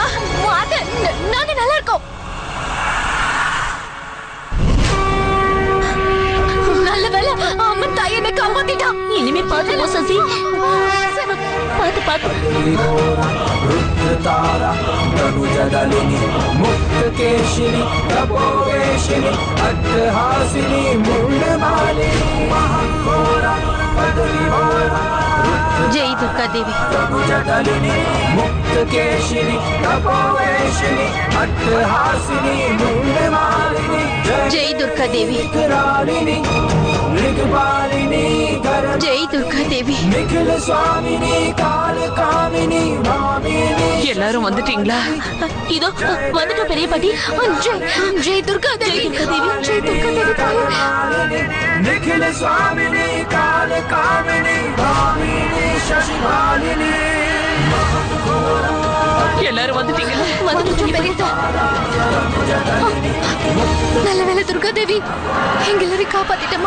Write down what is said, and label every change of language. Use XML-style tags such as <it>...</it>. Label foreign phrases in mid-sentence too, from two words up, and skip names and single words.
<ta>நாங்க நல்லா இருக்கோம். நல்ல வேலை அம்மன் தாய் என்னை காப்பாத்திட்டா. இனிமே பாத்துக்கோ சசி, பாத்து பாத்து.</ta> <sa>रुद्रतारा तनुजदलिनी मुक्तकेशिनी तपोवेशिनी अट्टहासिनी मुंडमालिनी महाघोरा पदविभोरा जय दुर्गा देवी। तनुजदलिनी मुक्तकेशिनी तपोवेशिनी अट्टहासिनी मुंडमालिनी जय दुर्गा देवी। मृगपालिनी जय दुर्गा देवी। निखिल स्वामिनी काल कामिनी भामिनी</sa> <ta>எல்லாரும் வந்துட்டீங்களா? இதோ வந்துட்டோம் பெரிய பாட்டி. ஜெய் துர்கா தேவி, ஜெய் துர்கா தேவி தாயே.</ta> <sa>निखिल स्वामिनी काल कामिनी भामिनी शशिभालिनी</sa> <ta>எல்லாரும் வந்துட்டீங்களா? வந்துட்டோம் பெரிய நல்ல வேலை துர்கா தேவி, எங்க எல்லாரையும் காப்பாத்திட்டமா.</ta>